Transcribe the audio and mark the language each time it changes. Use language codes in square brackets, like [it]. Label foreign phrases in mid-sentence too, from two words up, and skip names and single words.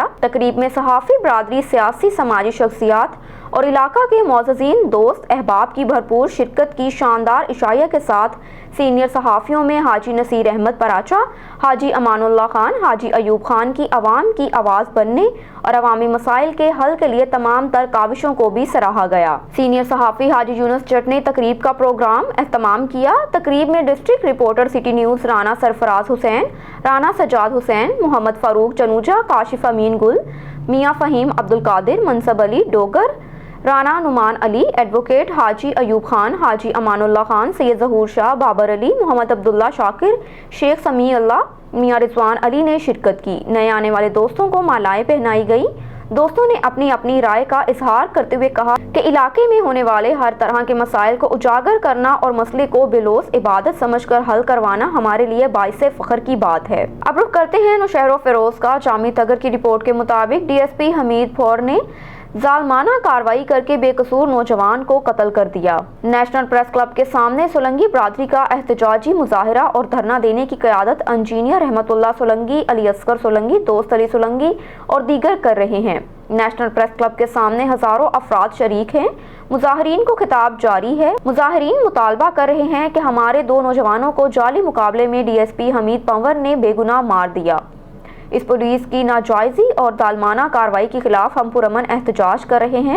[ur] تقریب میں صحافی برادری، سیاسی سماجی شخصیات اور علاقہ کے معززین، دوست احباب کی بھرپور شرکت کی شاندار اشاعیہ کے ساتھ سینئر صحافیوں میں حاجی نصیر احمد پراچہ، حاجی امان اللہ خان، حاجی ایوب خان کی عوام کی آواز بننے اور عوامی مسائل کے حل کے لیے تمام تر کاوشوں کو بھی سراہا گیا. سینئر صحافی حاجی یونس جٹ نے تقریب کا پروگرام اہتمام کیا. تقریب میں [en] district reporter [ur] سٹی نیوز رانا سرفراز حسین، رانا سجاد حسین، محمد فاروق چنوجہ، کاشف امین گل، میاں فہیم عبدالقادر، منصب علی ڈوگر، رانا نعمان علی، ایڈووکیٹ حاجی ایوب خان، حاجی امان اللہ خان، سید ظہور شاہ، بابر علی، محمد عبداللہ شاکر، شیخ سمیع اللہ, میاں رضوان علی نے شرکت کی. نئے آنے والے دوستوں کو مالائیں پہنائی گئی۔ دوستوں نے اپنی اپنی رائے کا اظہار کرتے ہوئے کہا کہ علاقے میں ہونے والے ہر طرح کے مسائل کو اجاگر کرنا اور مسلے کو بے لوث عبادت سمجھ کر حل کروانا ہمارے لیے باعث فخر کی بات ہے. اب رخ کرتے ہیں نوشہرو فیروز کا۔ جامی تگر کی رپورٹ کے مطابق DSP حمید فور نے ظالمانہ کارروائی کرکے بے قصور نوجوان کو قتل کر دیا. نیشنل پریس کلب کے سامنے سولنگی برادری کا احتجاجی مظاہرہ اور دھرنا دینے کی قیادت انجینئر رحمت اللہ سولنگی، علی اصغر سولنگی، دوست علی سولنگی اور دیگر کر رہے ہیں. نیشنل پریس کلب کے سامنے ہزاروں افراد شریک ہیں. مظاہرین کو خطاب جاری ہے۔ مظاہرین مطالبہ کر رہے ہیں کہ ہمارے دو نوجوانوں کو جعلی مقابلے میں DSP حمید پنور نے بے گناہ مار دیا. اس پولیس کی ناجائزی اور ظالمانہ کارروائی کے خلاف ہم پرامن احتجاج کر رہے ہیں.